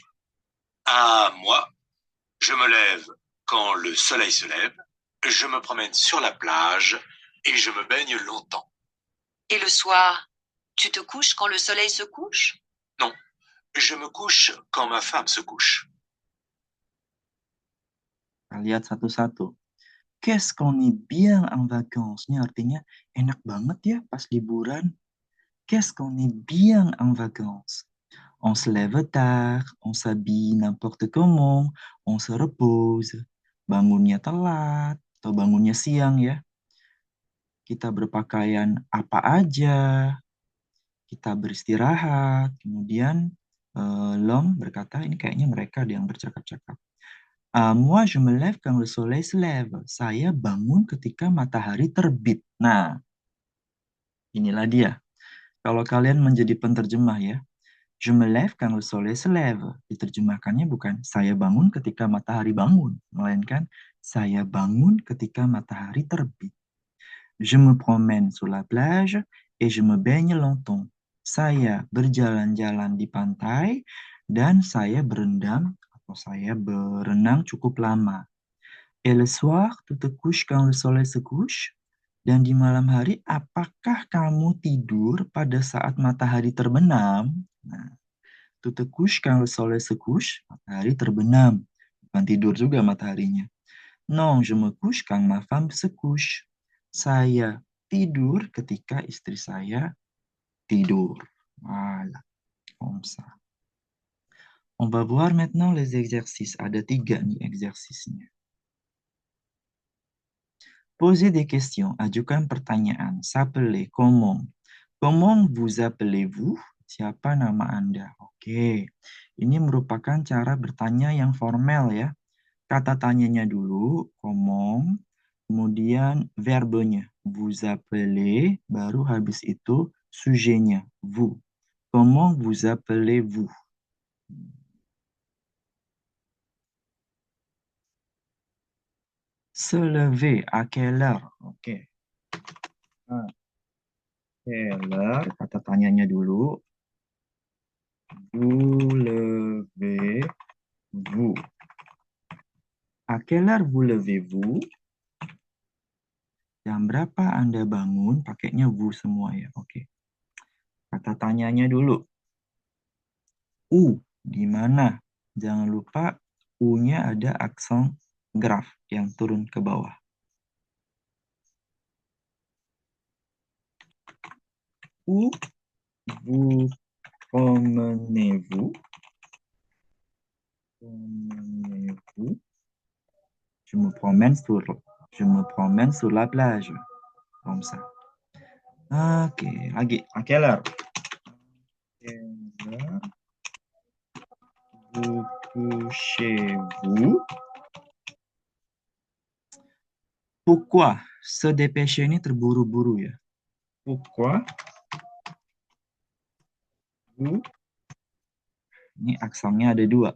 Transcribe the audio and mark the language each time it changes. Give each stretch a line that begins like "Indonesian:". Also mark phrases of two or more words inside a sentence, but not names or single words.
French: Ah, moi, je me lève quand le soleil se lève, je me promène sur la plage et je me baigne longtemps. Et le soir, tu te couches quand le soleil se couche? Non, je me couche quand ma femme se couche.
Indonesian: Kita lihat satu-satu.
French: Qu'est-ce qu'on est bien en vacances?
Indonesian: Ini artinya enak banget ya pas liburan.
French: Qu'est-ce qu'on est bien en vacances? On se lève tard, on s'habille n'importe comment, on se repose.
Indonesian: Bangunnya telat atau bangunnya siang ya. Kita berpakaian apa aja, kita beristirahat. Kemudian l'homme berkata, ini kayaknya mereka yang bercakap-cakap.
French: Moi, je me lève quand le soleil se lève.
Indonesian: Saya bangun ketika matahari terbit. Nah, inilah dia. Kalau kalian menjadi penterjemah ya,
French: je me lève quand le soleil se lève.
Indonesian: Diterjemahkannya bukan saya bangun ketika matahari bangun, melainkan saya bangun ketika matahari terbit.
French: Je me promène sur la plage et je me baigne longtemps.
Indonesian: Saya berjalan-jalan di pantai dan saya berendam atau saya berenang cukup lama.
French: Et le soir, tu te couches quand le soleil se couche?
Indonesian: Dan di malam hari, apakah kamu tidur pada saat matahari terbenam? Nah,
French: tu te couches quand le soleil se couche?
Indonesian: Matahari terbenam. Bukan tidur juga mataharinya.
French: Non, je me couche quand ma femme se couche.
Indonesian: Saya tidur ketika istri saya tidur.
French: Voilà. Comme ça. On va voir maintenant les exercices.
Indonesian: Ada 3 nih exercisenya.
French: Posez des questions.
Indonesian: Ajukan pertanyaan.
French: S'appeler. Comment? Comment vous appelez-vous?
Indonesian: Siapa nama Anda? Oke. Ini merupakan cara bertanya yang formal ya. Kata tanyanya dulu, comment. Kemudian verbenya.
French: Vous appelez.
Indonesian: Baru habis itu sujetnya.
French: Vous. Comment vous appelez-vous? Se lever. À quelle heure? Oke. À quelle heure?
Indonesian: Kata tanyanya dulu.
French: Vous levez-vous. À quelle heure vous levez-vous?
Indonesian: Jam berapa Anda bangun? Pakainya vous semua ya. Oke. Kata tanyanya dulu. Di mana? Jangan lupa U-nya ada aksen graf yang turun ke bawah.
French: Où vous promenez-vous? Promenez-vous? Je me promène sur la plage. Comme ça.
Indonesian: Oke, lagi.
French: À quelle heure? Vous couchez-vous? Pourquoi? Se dépêcher
Indonesian: ini terburu-buru ya.
French: Pourquoi? Vous?
Indonesian: Ini aksennya ada 2.